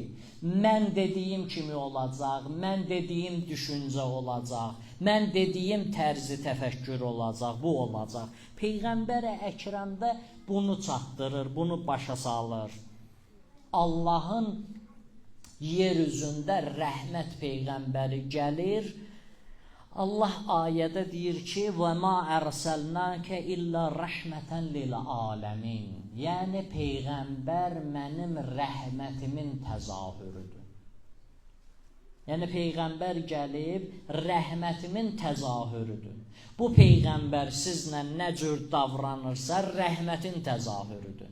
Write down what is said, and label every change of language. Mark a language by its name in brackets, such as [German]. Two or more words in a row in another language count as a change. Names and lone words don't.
[Azerbaijani] Mən dediyim kimi olacaq, mən dediyim düşüncə olacaq, mən dediyim tərzi təfəkkür olacaq, bu olacaq. Peyğəmbər-i Əkrəm də bunu çatdırır, bunu başa salır. Allahın yer üzündə rəhmət Peyğəmbəri gəlir. Allah ayədə deyir ki, [Arabic] وَمَا أَرْسَلْنَاكَ إِلَّا رَحْمَةً لِلْعَالَمِينَ. [Azerbaijani] Yəni, Peyğəmbər mənim rəhmətimin təzahürüdür. Yəni, Peyğəmbər gəlib, rəhmətimin təzahürüdür. Bu Peyğəmbər sizlə nə cür davranırsa, rəhmətin təzahürüdür.